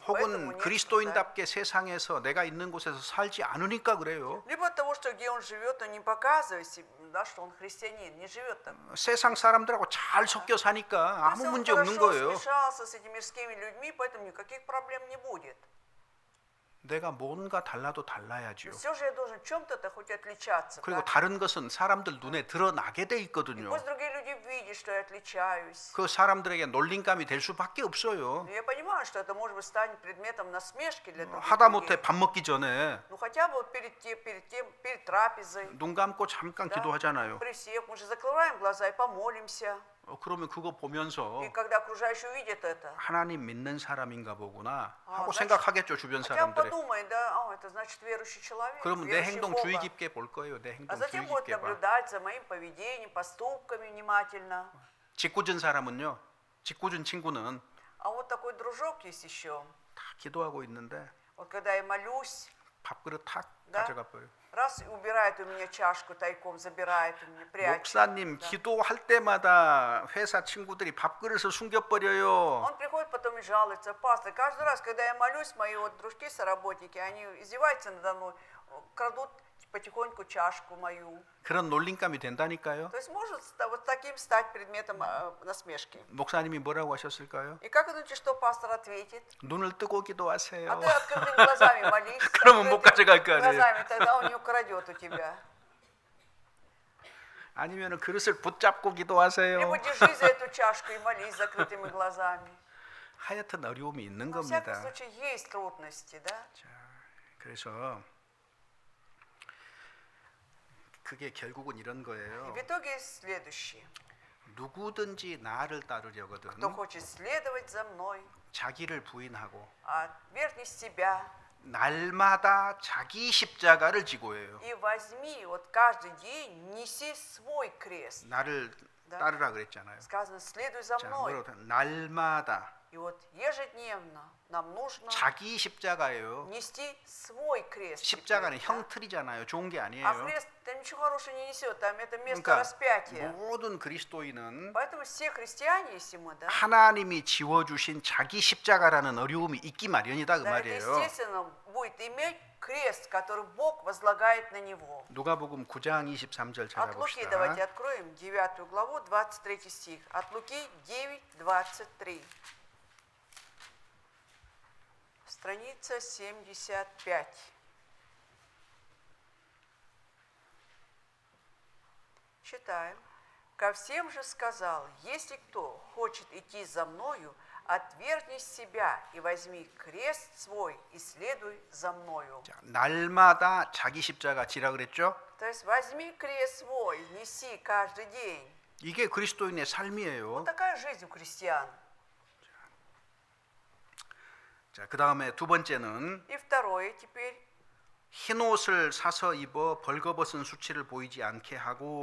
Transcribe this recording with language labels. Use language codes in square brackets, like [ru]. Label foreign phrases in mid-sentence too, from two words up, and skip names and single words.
[ru] Поэтому [ko] 혹은 [ru] нет страданий. [ko] 그리스도인답게 세상에서 내가 있는 곳에서 살지 않으니까 그래요. [ru] Либо от того, что где он живет, он не показывает себе, да, что он христианин, не живет так. [ko] 세상 사람들하고 잘 섞여 사니까 [ru] То есть [ko] 아무 [ru] он [ko] 문제 없는 [ru] хорошо [ko] 거예요. [ru] смешался с этими мирскими людьми, поэтому никаких проблем не будет. [ko] 내가 뭔가 달라도 달라야죠. [ru] Все же я должен в чем-то хоть отличаться. [ko] 그리고 [ru] так? [ko] 다른 것은 사람들 눈에 드러나게 돼 [ru] И [ko] 있거든요. [ru] пусть другие люди видят, что я отличаюсь. [ko] 그 사람들에게 놀림감이 될 수밖에 없어요. [ru] Но я понимаю, что это может быть станет предметом насмешки для других [ko] 하다못해 [ru] людей. [ko] 밥 먹기 전에 [ru] Ну хотя бы вот перед трапезой, [ko] 눈 감고 잠깐 [ru] да, [ko] 기도하잖아요. [ru] присев, мы же закрываем глаза и помолимся. [ko] 그러면 그거 보면서 [ru] И когда окружающие увидят это, [ko] 하나님 믿는 사람인가 보구나 하고 [ru] значит, [ko] 생각하겠죠. 주변 [ru] хотя бы [ko] 사람들이. [ru] подумай, да, это значит верующий человек, [ko] 그러면 내 [ru] верующий в [ko] 행동 [ru] Бога. [ko] 주의 깊게 볼 거예요. 내 [ru] А [ko] 행동 주의 [ru] затем будет [ko] 깊게 봐. [ru] наблюдать за моим поведением, поступками внимательно. [ko] 짓궂은 사람은요. 짓궂은 친구는 [ru] А вот такой дружок есть еще. [ko] 다 기도하고 있는데 [ru] Вот когда я молюсь, [ko] 밥그릇 탁 [ru] Да? [ko] 가져가 버려. [ru] раз убирает у меня чашку тайком, забирает у меня, прячет. [ko] 목사님 [ru] Да. [ko] 기도할 때마다 회사 친구들이 밥그릇을 숨겨버려요. [ru] Он приходит потом и жалуется, пастор, каждый раз, когда я молюсь, мои вот дружки, соработники, они издеваются надо мной, крадут потихоньку чашку мою. [ko] 그런 놀림감이 된다니까요. [ru] То есть может вот таким стать предметом насмешки. [ko] 목사님이 뭐라고 하셨을까요? [ru] И как вы думаете, что пастор ответит? [ko] 눈을 뜨고 기도하세요. [ru] А ты открытыми глазами молись. с [ko] 그러면 못 [ru] открытыми [ko] 가져갈 거 아니에요. [ru] глазами, тогда он не украдет у тебя. [ko] 아니면 그릇을 붙잡고 기도하세요. [ru] Либо держи за эту чашку и молись с закрытыми глазами. [ko] 하여튼 어려움이 있는 [ru] Но, во всяком [ko] 겁니다. [ru] случае, есть трудности, да? [ko] 자, 그래서 그게 결국은 이런 [ru] И [ko] 거예요. [ru] в итоге следующее. [ko] 누구든지 나를 따르려거든 [ru] Кто хочет следовать за мной, [ko] 자기를 부인하고 [ru] отвергни себя [ko] 날마다 자기 십자가를 지고 해요. [ru] и возьми, вот каждый день неси свой крест. [ko] 나를 [ru] Да. [ko] 따르라 그랬잖아요. [ru] Сказано, следуй за [ko] 자, [ru] мной. [ko] 뭐라고 날마다 [ru] И вот ежедневно нам нужно [ko] 자기 십자가예요. [ru] нести свой крест. [ko] 십자가는 [ru] теперь, да? [ko] 형틀이잖아요. 좋은 게 [ru] А [ko] 아니에요. [ru] крест там ничего хорошего не несет, там это место [ko] 그러니까 [ru] распятия. [ko] 모든 그리스도인은 [ru] Поэтому все христиане, если мы, да, [ko] 하나님이 지워주신 자기 십자가라는 어려움이 있기 마련이다 그 [ru] да, это [ko] 말이에요. [ru] естественно будет иметь крест, который Бог возлагает на него. [ko] 누가복음 9장 23절 [ru] От Луки [ko] 찾아봅시다. [ru] давайте откроем 9 главу, 23 стих. От Луки 9, 23. Страница 75. Читаем. «Ко всем же сказал, если кто хочет идти за мною, отвергни себя и возьми крест свой и следуй за мною». [ko] 자, 날마다 자기 십자가 지라 그랬죠? [ru] То есть возьми крест свой, неси каждый день. [ko] 이게 그리스도인의 삶이에요. [ru] Вот такая жизнь у христиан. [ko] 자, 그다음에 두 번째는 [ru] И второе теперь, [ko] 흰 옷을 사서 입어 벌거벗은 수치를 보이지 않게 하고